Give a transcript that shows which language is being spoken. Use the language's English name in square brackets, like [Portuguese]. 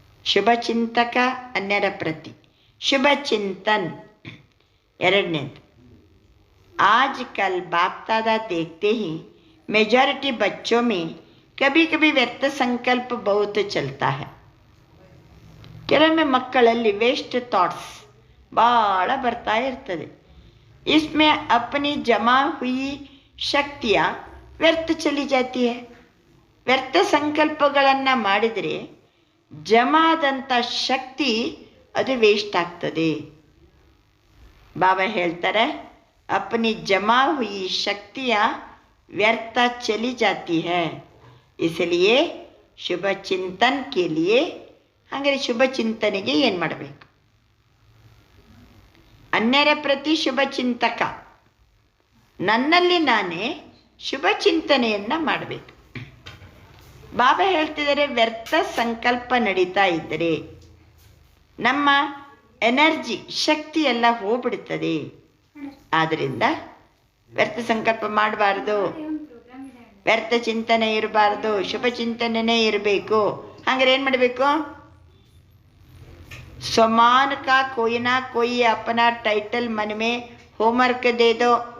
[Kannada] ಶುಭಚಿಂತಕ अन्यर प्रति, शुभचिंतन ಎರಡನೇದು. [Hindi] आजकल बाप दादा देखते ही मेजॉरिटी बच्चों में कभी कभी व्यर्थ संकल्प बहुत चलता है. [Kannada] ಕೆಲವೊಮ್ಮೆ ಮಕ್ಕಳಲ್ಲಿ ವೇಸ್ಟ್ ಥಾಟ್ಸ್ ಭಾಳ ಬರ್ತಾ ಇರ್ತದೆ. [Hindi] इसमें अपनी जमा हुई शक्तियाँ व्यर्थ चली जाती है. [Kannada] ವ್ಯರ್ಥ ಸಂಕಲ್ಪಗಳನ್ನು ಮಾಡಿದರೆ ಜಮಾದಂಥ ಶಕ್ತಿ ಅದು ವೇಸ್ಟ್ ಆಗ್ತದೆ. ಬಾಬಾ ಹೇಳ್ತಾರೆ [Hindi] अपनी जमा हुई शक्तियाँ व्यर्थ चली जाती है, इसलिए शुभ चिंतन के लिए. [Kannada] ಹಾಗಾದರೆ ಶುಭ ಚಿಂತನೆಗೆ ಏನು ಮಾಡಬೇಕು? ಅನ್ಯರ ಪ್ರತಿ ಶುಭ ಚಿಂತಕ, ನನ್ನಲ್ಲಿ ನಾನೇ ಶುಭ ಚಿಂತನೆಯನ್ನು ಮಾಡಬೇಕು. ಬಾಬಾ ಹೇಳ್ತಿದ್ದಾರೆ ವ್ಯರ್ಥ ಸಂಕಲ್ಪ ನಡೀತಾ ಇದ್ದರೆ ನಮ್ಮ ಎನರ್ಜಿ ಶಕ್ತಿ ಎಲ್ಲ ಹೋಗ್ಬಿಡ್ತದೆ. ಆದ್ದರಿಂದ ವ್ಯರ್ಥ ಸಂಕಲ್ಪ ಮಾಡಬಾರ್ದು, ವ್ಯರ್ಥ ಚಿಂತನೆ ಇರಬಾರ್ದು, ಶುಭ ಚಿಂತನೆನೇ ಇರಬೇಕು. ಹಾಗಾದ್ರೆ ಏನು ಮಾಡಬೇಕು? [Hindi] स्वमान का कोई ना कोई अपना टाइटल मन में होमवर्क दे दो.